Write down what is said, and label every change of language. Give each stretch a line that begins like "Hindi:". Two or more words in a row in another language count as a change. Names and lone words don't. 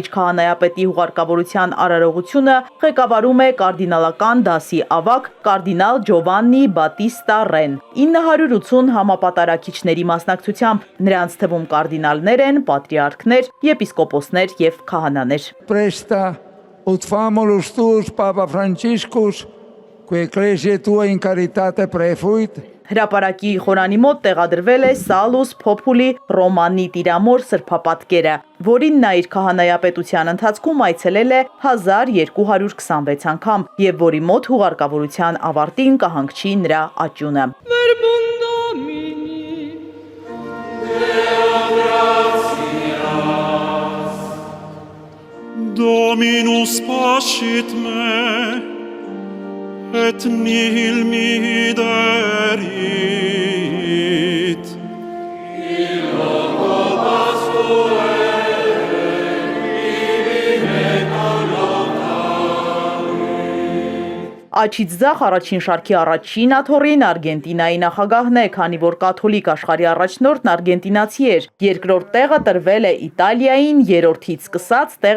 Armenian: քահանայապետի հուղարկավորության արարողությունը ղեկավարում է կարդինալական դասի ավագ կարդինալ Ջովաննի Բատիստա Ռեն։ 980 համապատարակիչների մասնակցությամբ, նրանց թվում կարդինալներ են, պատրիարքներ, եպիսկոպոսներ եւ քահանաներ։
Latin: Presta ut famulus tuus, Papa Franciscus,
Portuguese: que a Igreja
Latin: tua in caritate prefuit,
Armenian: Հրապարակի խորանի մոտ տեղադրվել է Salus Populi Romani տիրամոր սրբապատկերը, որին նա իր քահանայապետության ընթացքում այցելել է 1226 անգամ եւ որի մոտ հուղարկավորության ավարտին կհանգչի նրա աճյունը։
Latin: Dominus pascit me, et nihil mihi derit.
Armenian: Աչից ձախ առաջին շարքի առաջին աթոռին Արգենտինայի նախագահն է, քանի որ կաթոլիկ աշխարհի առաջնորդն արգենտինացի էր։ Երկրորդ տեղը տրվել է Իտալիային, երրորդից սկսած տեղ